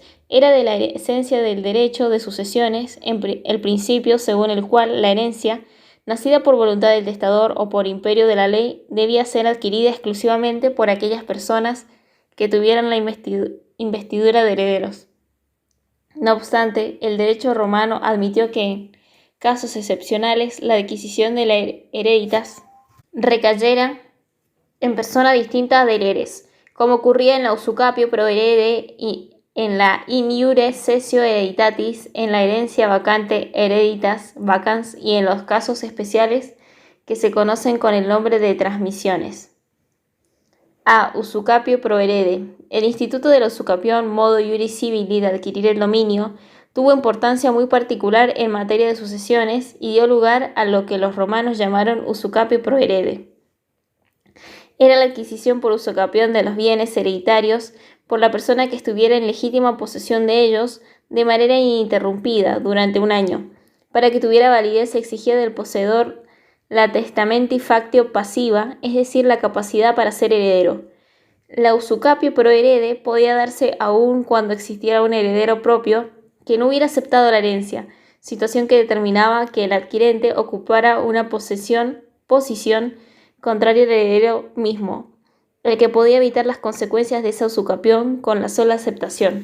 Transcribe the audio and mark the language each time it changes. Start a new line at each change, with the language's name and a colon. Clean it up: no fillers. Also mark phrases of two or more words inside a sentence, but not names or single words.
Spanish: Era de la esencia del derecho de sucesiones el principio según el cual la herencia, nacida por voluntad del testador o por imperio de la ley, debía ser adquirida exclusivamente por aquellas personas que tuvieran la investidura de herederos. No obstante, el derecho romano admitió que en casos excepcionales la adquisición de la hereditas recayera en persona distinta del heres, como ocurría en la
Latin: usucapio pro herede
Spanish: y en la
Latin: in iure cessio hereditatis,
Spanish: en la herencia vacante
Latin: hereditas vacans
Spanish: y en los casos especiales que se conocen con el nombre de transmisiones.
Latin: A. Usucapio pro herede.
Spanish: El instituto de la usucapión, modo
Latin: iuris civili
Spanish: de adquirir el dominio, tuvo importancia muy particular en materia de sucesiones y dio lugar a lo que los romanos llamaron
Latin: usucapio pro herede.
Spanish: Era la adquisición por usucapión de los bienes hereditarios por la persona que estuviera en legítima posesión de ellos de manera ininterrumpida durante un año. Para que tuviera validez se exigía del poseedor la
Latin: testamenti factio
Spanish: pasiva, es decir, la capacidad para ser heredero. La
Latin: usucapio pro herede
Spanish: podía darse aún cuando existiera un heredero propio que no hubiera aceptado la herencia, situación que determinaba que el adquirente ocupara una posición contraria al heredero mismo, el que podía evitar las consecuencias de esa usucapión con la sola aceptación.